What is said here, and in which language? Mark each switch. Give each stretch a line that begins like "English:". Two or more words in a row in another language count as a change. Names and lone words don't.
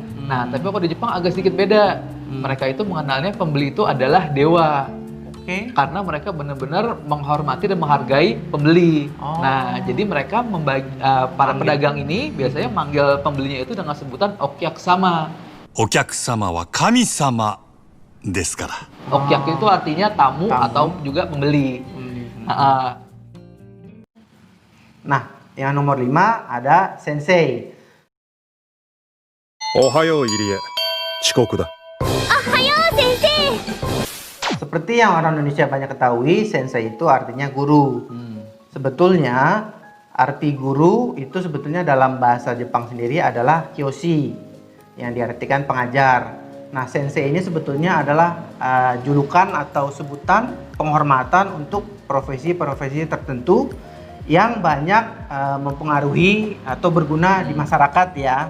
Indonesian: Nah, tapi kalau di Jepang agak sedikit beda. Mereka itu mengenalnya pembeli itu adalah dewa. Karena mereka benar-benar menghormati dan menghargai pembeli. Nah, jadi mereka para pedagang ini biasanya manggil pembelinya itu dengan sebutan okyaksama.
Japanese: お客様は神様ですから。
Indonesian: Okyak itu artinya tamu atau juga pembeli. Nah, yang nomor 5 ada sensei.
Japanese: おはよう入江。遅刻だ。
Indonesian: Seperti yang orang Indonesia banyak ketahui, sensei itu artinya guru. Sebetulnya arti guru itu sebetulnya dalam bahasa Jepang sendiri adalah kyoshi, yang diartikan pengajar. Nah, sensei ini sebetulnya adalah julukan atau sebutan penghormatan untuk profesi-profesi tertentu yang banyak mempengaruhi atau berguna di masyarakat ya.